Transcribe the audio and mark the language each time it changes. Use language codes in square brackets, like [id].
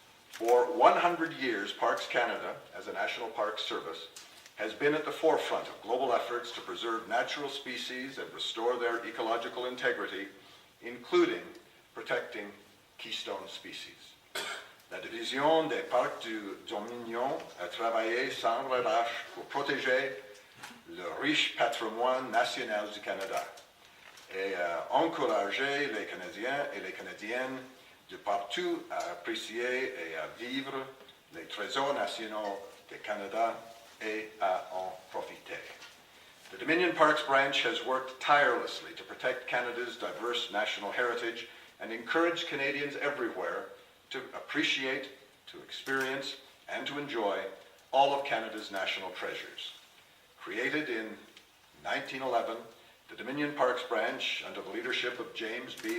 [en] For 100 years, Parks Canada, as a national park service, has been at the forefront of global efforts to preserve natural species and restore their ecological integrity, including protecting keystone species. [fr] La Division des Parcs du Dominion a travaillé sans relâche pour protéger le riche patrimoine national du Canada et a encouragé les Canadiens et les Canadiennes de partout à apprécier et à vivre les trésors nationaux du Canada et à en profiter. [en] The Dominion Parks branch has worked tirelessly to protect Canada's diverse national heritage and encourage Canadians everywhere to appreciate, to experience, and to enjoy all of Canada's national treasures. Created in 1911, the Dominion Parks branch, under the leadership of James B.